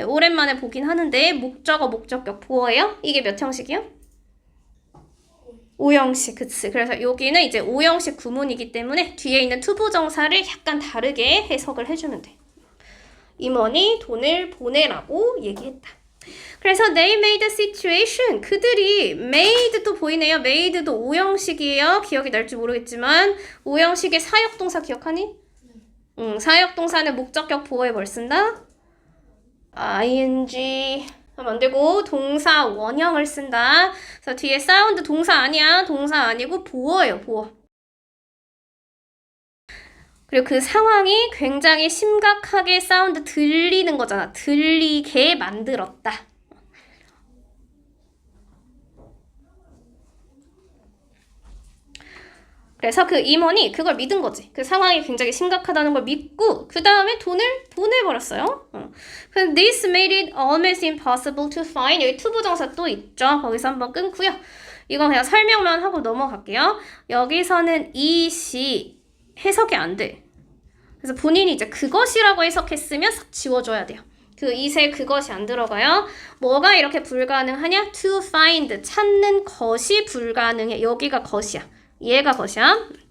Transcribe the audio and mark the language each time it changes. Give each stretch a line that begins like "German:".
Korean: 오랜만에 보긴 하는데 목적어, 목적격, 보어예요? 이게 몇 형식이요? 5형식, 그치. 그래서 여기는 이제 5형식 구문이기 때문에 뒤에 있는 투부정사를 약간 다르게 해석을 해주면 돼. 임원이 돈을 보내라고 얘기했다.
English: 그래서 they made the situation.
Korean: 그들이 made도 보이네요. made도 5형식이에요. 기억이 날지 모르겠지만 5형식의 사역동사 기억하니? 사역동사는 목적격 보어에 뭘 쓴다? ing 하면 안 되고 동사 원형을 쓴다. 그래서 뒤에 사운드 동사 아니야. 동사 아니고 보어예요. 보어. 그리고 그 상황이 굉장히 심각하게 사운드 들리는 거잖아. 들리게 만들었다. 그래서 그 임원이 그걸 믿은 거지. 그 상황이 굉장히 심각하다는 걸 믿고 그 다음에 돈을 보내버렸어요.
English: This made it almost impossible to find.
Korean: 여기 투부정사 또 있죠. 거기서 한번 끊고요. 이건 그냥 설명만 하고 넘어갈게요. 여기서는 이시 해석이 안 돼. 그래서 본인이 이제 그것이라고 해석했으면 싹 지워줘야 돼요. 그 이세 그것이 안 들어가요. 뭐가 이렇게 불가능하냐? To find. 찾는 것이 불가능해. 여기가 것이야. 얘가 것이야.